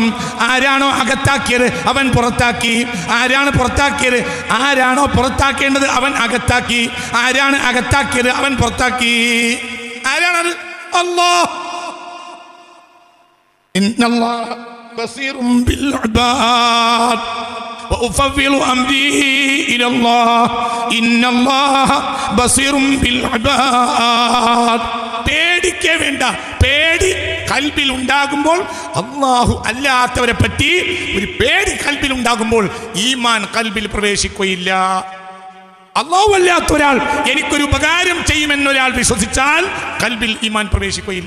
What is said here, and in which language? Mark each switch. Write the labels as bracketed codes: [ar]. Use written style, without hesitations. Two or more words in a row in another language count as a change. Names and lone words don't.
[ml] ആരാണോ അകത്താക്കിയത് അവൻ പുറത്താക്കി. ആരാണ് പുറത്താക്കിയത്? ആരാണോ പുറത്താക്കേണ്ടത് അവൻ അകത്താക്കി. ആരാണ് അകത്താക്കിയത് അവൻ പുറത്താക്കി. [ar] ആരാണത്? അല്ലാഹ്. إن الله بصير بالعباد وأفوض أمري إلى الله إن الله بصير بالعباد. [ml] പേടിക്കേ വേണ്ട. പേടി കൽബിൽ ഉണ്ടാകുമ്പോൾ, അല്ലാഹു അല്ലാത്തവരെ പറ്റി ഒരു പേടി കൽബിൽ ഉണ്ടാകുമ്പോൾ ഈമാൻ കൽബിൽ പ്രവേശിക്കുകയില്ല. അല്ലാഹു അല്ലാത്ത ഒരാൾ എനിക്കൊരു ഉപകാരം ചെയ്യുമെന്നൊരാൾ വിശ്വസിച്ചാൽ കൽബിൽ ഈമാൻ പ്രവേശിക്കുകയില്ല.